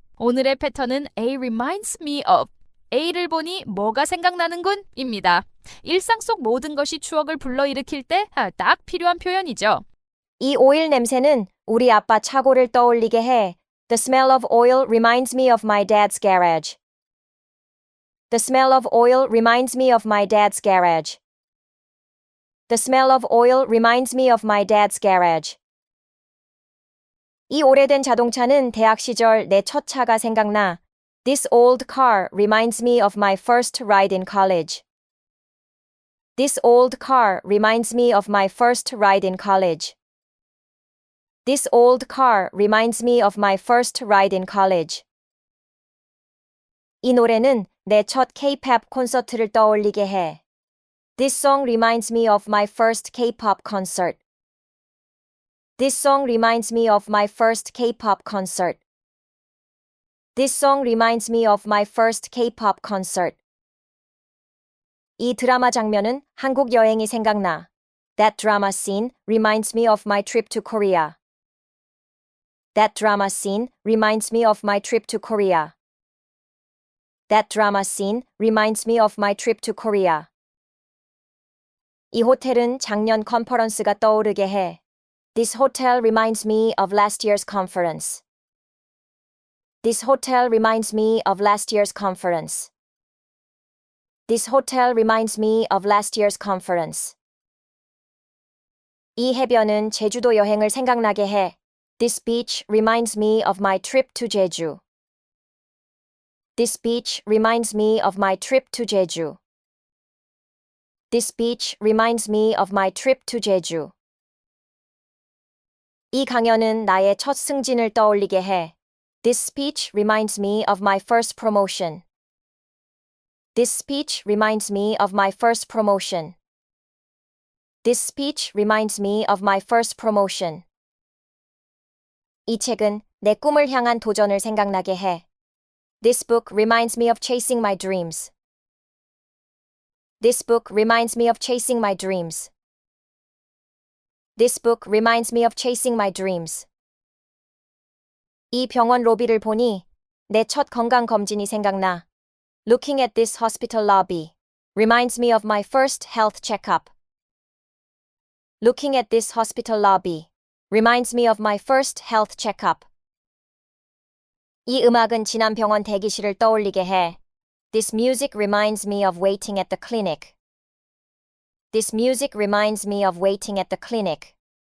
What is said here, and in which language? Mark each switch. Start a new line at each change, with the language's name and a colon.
Korean: 오늘의 패턴은
English: A reminds me of.
Korean: A를 보니 뭐가 생각나는군? 입니다. 일상 속 모든 것이 추억을 불러일으킬 때 딱 필요한 표현이죠. 이 오일 냄새는 우리 아빠 차고를 떠올리게 해.
English: The smell of oil reminds me of my dad's garage. The smell of oil reminds me of my dad's garage. The smell of oil reminds me of my dad's garage.
Korean: 이 오래된 자동차는 대학 시절 내 첫 차가 생각나.
English: This old car reminds me of my first ride in college. This old car reminds me of my first ride in college. This old car reminds me of my first ride in college.
Korean: 이 노래는 내 첫 K-pop 콘서트를 떠올리게 해.
English: This song reminds me of my first K-pop concert. This song reminds me of my first K-pop concert. This song reminds me of my first K-pop concert.
Korean: 이 드라마 장면은 한국 여행이 생각나.
English: That drama scene reminds me of my trip to Korea. That drama scene reminds me of my trip to Korea. That drama scene reminds me of my trip to Korea.
Korean: 이 호텔은 작년 컨퍼런스가 떠오르게 해.
English: This hotel reminds me of last year's conference. This hotel reminds me of last year's conference. This hotel reminds me of last year's conference.
Korean: 이 해변은 제주도 여행을 생각나게 해.
English: This beach reminds me of my trip to Jeju. This beach reminds me of my trip to Jeju. This beach reminds me of my trip to Jeju.
Korean: 이 강연은 나의 첫 승진을 떠올리게 해.
English: This speech reminds me of my first promotion. This speech reminds me of my first promotion. This speech reminds me of my first promotion.
Korean: 이 책은 내 꿈을 향한 도전을 생각나게 해.
English: This book reminds me of chasing my dreams. This book reminds me of chasing my dreams. This book reminds me of chasing my dreams.
Korean: 이 병원 로비를 보니 내 첫 건강 검진이 생각나.
English: Looking at this hospital lobby reminds me of my first health checkup. Looking at this hospital lobby reminds me of my first health checkup.
Korean: 이 음악은 지난 병원 대기실을 떠올리게 해.
English: This music reminds me of waiting at the clinic. This music reminds me of waiting at the clinic.